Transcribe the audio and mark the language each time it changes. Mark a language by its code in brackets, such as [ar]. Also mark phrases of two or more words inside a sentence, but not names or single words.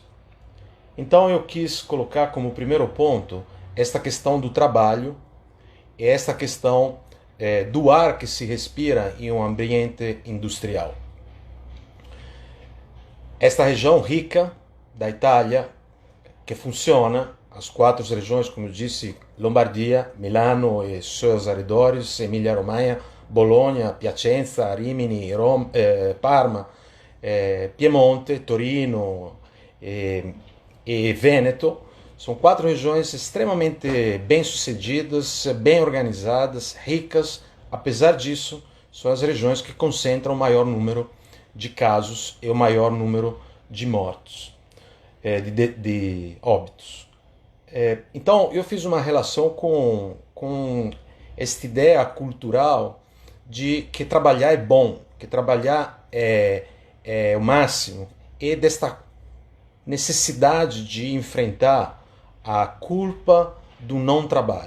[pt] Então eu quis colocar como primeiro ponto esta questão do trabalho e esta questão do ar que se respira em um ambiente industrial. Esta região rica da Itália, que funciona, as 4 regiões, como eu disse, Lombardia, Milano e seus arredores, Emília-Romanha, Bologna, Piacenza, Rimini, Parma, Piemonte, Torino e Veneto, São 4 regiões extremamente bem-sucedidas, bem organizadas, ricas. Apesar disso, são as regiões que concentram o maior número de casos e o maior número de mortos, de óbitos. Então, eu fiz uma relação com esta ideia cultural de que trabalhar é bom, que trabalhar é o máximo, e desta necessidade de enfrentar a culpa do não trabalho.